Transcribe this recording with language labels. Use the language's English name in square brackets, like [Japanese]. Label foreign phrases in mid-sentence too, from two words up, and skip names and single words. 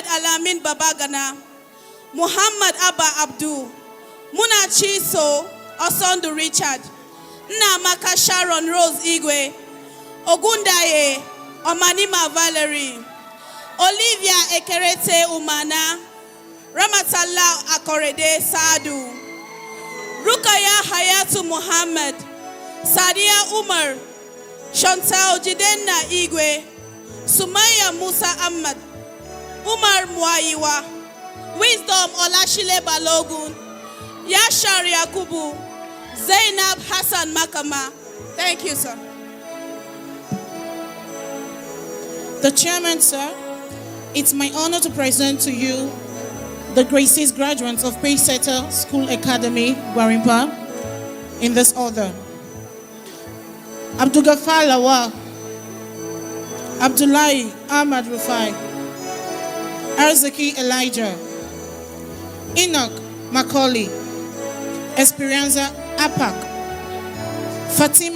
[English] Alamin Babagana, Muhammad Abba Abdul, Muna Chiso, Osondu Richard, Nnamaka Sharon Rose Igwe, Ogundaye, Omanima Valerie, Olivia Ekerete Umana, Ramatalla Akorede Sadu, Rukaya Hayatu Muhammad, Sadia Umar, Chantal Jidenna Igwe, Sumaya Musa Ahmad, Umar Mwayiwa, Wisdom Olashile Balogun, Yashar Yakubu, Zainab Hassan Makama. Thank you, sir. The chairman, sir, it's my honor to present to you the Graces graduates of Pacesetter School Academy, Gwarimpa, in this order. Abdulgafar Lawal, Abdullahi Ahmad Rufai, Arzaki Elijah, Enoch Macaulay, Esperanza Apak, Fatima